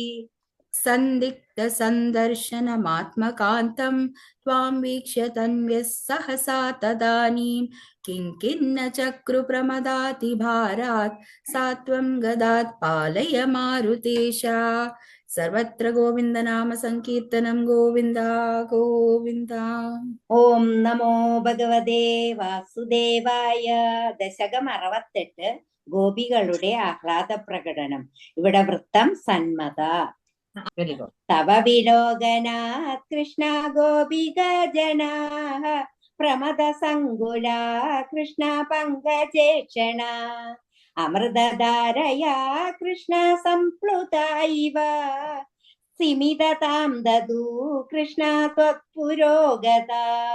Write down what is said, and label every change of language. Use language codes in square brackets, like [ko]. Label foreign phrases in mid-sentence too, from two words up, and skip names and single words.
[sa] सन्दिग्धसन्दर्शनमात्मकान्तं त्वां वीक्ष्य तन्व्यः सहसा तदानीं किङ्किन्न चक्रुप्रमदातिभारात् सा त्वं गदात् पालय मारुतेश. सर्वत्र गोविन्दनाम सङ्कीर्तनं गोविन्द गोविन्द. ഓം നമോ ഭഗവതേ വാസുദേവായ. [ml] ദശകം 68 ഗോപികളുടെ ആഹ്ലാദ പ്രകടനം. ഇവിടെ വൃത്തം സന്മത. [en] very good. [sa] തവ വിലോകനാത് കൃഷ്ണ ഗോപിക ജനാഃ പ്രമദ സങ്കുലാ കൃഷ്ണ പങ്കജേക്ഷണ അമൃതധാരയാ കൃഷ്ണ സംപ്ലുതാ ഇവ സിമിതതാം ദദൂ കൃഷ്ണ ത്വത്പുരോഗതാ.